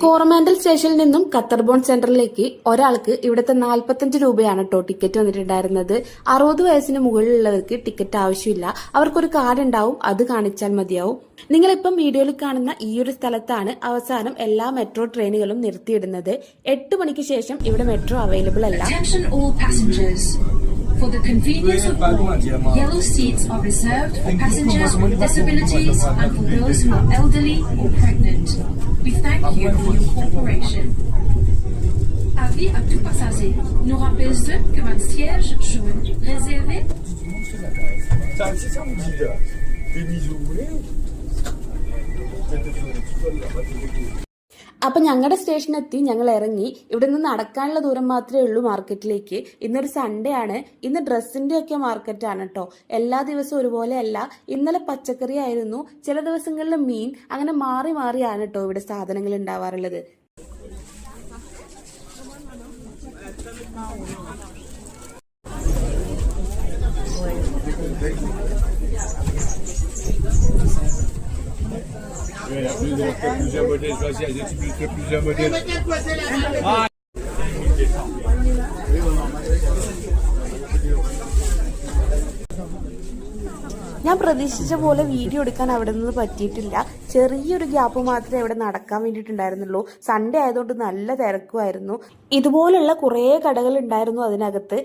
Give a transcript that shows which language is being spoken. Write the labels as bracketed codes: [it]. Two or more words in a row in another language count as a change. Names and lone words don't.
[ml] കോറമാൻഡൽ സ്റ്റേഷനിൽ നിന്നും ഖത്തർബോൾ സെന്ററിലേക്ക് ഒരാൾക്ക് ഇവിടുത്തെ 45 രൂപയാണ് കേട്ടോ ടിക്കറ്റ് വന്നിട്ടുണ്ടായിരുന്നത്. 60 വയസ്സിന് മുകളിലുള്ളവർക്ക് ടിക്കറ്റ് ആവശ്യമില്ല. അവർക്കൊരു കാർഡ് ഉണ്ടാവും, അത് കാണിച്ചാൽ മതിയാവും. നിങ്ങളിപ്പം വീഡിയോയിൽ കാണുന്ന ഈ ഒരു സ്ഥലത്താണ് അവസാനം എല്ലാ മെട്രോ ട്രെയിനുകളും നിർത്തിയിടുന്നത്. 8 മണിക്ക് ശേഷം ഇവിടെ [en] metro available [ml] അല്ല. [en] For the convenience of all, yellow seats are reserved for passengers with disabilities and for those who are elderly or pregnant. We thank you for your cooperation. [fr] Avis à tout passager, nous rappelons que votre siège jaune réservé. [ml] അപ്പൊ ഞങ്ങളുടെ സ്റ്റേഷനെത്തി, ഞങ്ങൾ ഇറങ്ങി. ഇവിടെ നിന്ന് നടക്കാനുള്ള ദൂരം മാത്രമേ ഉള്ളൂ മാർക്കറ്റിലേക്ക്. ഇന്നൊരു സൺഡേ ആണ്. ഇന്ന് ഡ്രസ്സിന്റെ ഒക്കെ മാർക്കറ്റാണ് കേട്ടോ. എല്ലാ ദിവസവും ഒരുപോലെ അല്ല. ഇന്നലെ പച്ചക്കറി ആയിരുന്നു, ചില ദിവസങ്ങളിൽ മീൻ, അങ്ങനെ മാറി മാറിയാണ് കേട്ടോ ഇവിടെ സാധനങ്ങൾ ഉണ്ടാവാറുള്ളത്. [fr] Plusieurs modèles, vas-y, plusieurs modèles. [ml] ഞാൻ പ്രതീക്ഷിച്ച പോലെ വീഡിയോ എടുക്കാൻ അവിടെ നിന്ന് പറ്റിയിട്ടില്ല. ചെറിയൊരു ഗ്യാപ്പ് മാത്രമേ ഇവിടെ നടക്കാൻ വേണ്ടിയിട്ടുണ്ടായിരുന്നുള്ളൂ. സൺഡേ ആയതുകൊണ്ട് നല്ല തിരക്കുമായിരുന്നു. ഇതുപോലുള്ള കുറേ കടകൾ ഉണ്ടായിരുന്നു അതിനകത്ത്.